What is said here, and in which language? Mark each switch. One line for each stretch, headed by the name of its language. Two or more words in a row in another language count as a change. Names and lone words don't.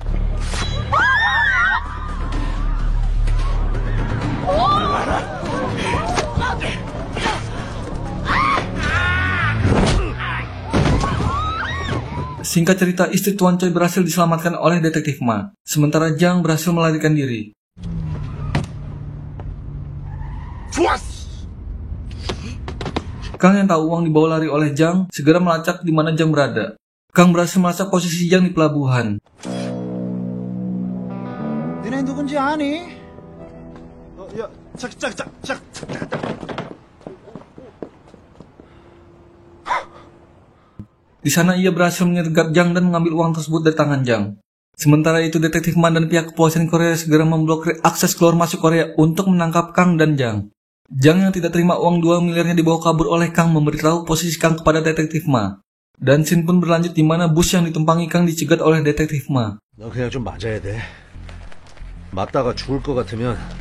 Indonesian: Singkat cerita, istri Tuan Choi berhasil diselamatkan oleh Detektif Ma, sementara Jang berhasil melarikan diri. Kang yang tahu uang dibawa lari oleh Jang, segera melacak di mana Jang berada. Kang berhasil melacak posisi Jang di pelabuhan.
Korean: 너네 누군지 아니? 야, 잠깐.
Indonesian: Di sana ia berhasil menyergap Jang dan mengambil uang tersebut dari tangan Jang. Sementara itu Detektif Ma dan pihak kepolisian Korea segera memblokir akses keluar masuk Korea untuk menangkap Kang dan Jang. Jang yang tidak terima uang 2 miliarnya dibawa kabur oleh Kang memberitahu posisi Kang kepada Detektif Ma. Dan scene pun berlanjut di mana bus yang ditumpangi Kang dicegat oleh Detektif Ma.
Korean: 너 그냥 좀 맞아야 돼. 맞다가 죽을 것 같으면